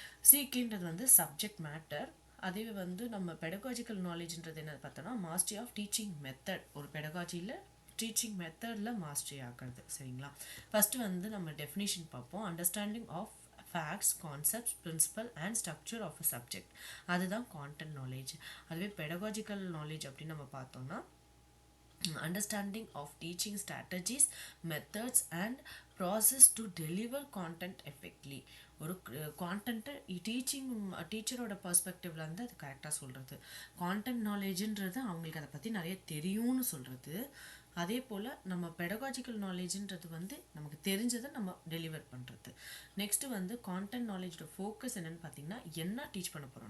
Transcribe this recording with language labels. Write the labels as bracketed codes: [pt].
[ta] சிகேன்றது வந்து subject matter. அதே வந்து நம்ம பெடகாஜிக்கல் நாலேஜ்ன்றது என்ன பார்த்தோன்னா, [en] Mastery of teaching method. [ta] ஒரு பெடகாஜியில் டீச்சிங் மெத்தடில் மாஸ்டரி ஆகிறது, சரிங்களா? ஃபஸ்ட்டு வந்து நம்ம டெஃபினிஷன் பார்ப்போம். [en] Understanding of facts, concepts, principle and structure of a subject. [ta] அதுதான் கான்டென்ட் நாலேஜ். அதுவே பெடகாஜிக்கல் நாலேஜ் அப்படின்னு நம்ம பார்த்தோம்னா, [en] understanding of teaching strategies, methods and process to deliver content effectively. [ta] ஒரு கான்டென்ட்டை டீச்சரோட பர்ஸ்பெக்டிவ்லேருந்து அது கரெக்டாக சொல்கிறது. கான்டென்ட் நாலேஜுன்றது அவங்களுக்கு அதை பற்றி நிறைய தெரியும்னு சொல்கிறது. அதே போல் நம்ம பெடகாஜிக்கல் நாலேஜுன்றது வந்து நமக்கு தெரிஞ்சதை நம்ம டெலிவர் பண்ணுறது. நெக்ஸ்ட்டு வந்து கான்டென்ட் நாலேஜோட ஃபோக்கஸ் என்னென்னு பார்த்தீங்கன்னா, என்ன டீச் பண்ண போகிறோம்?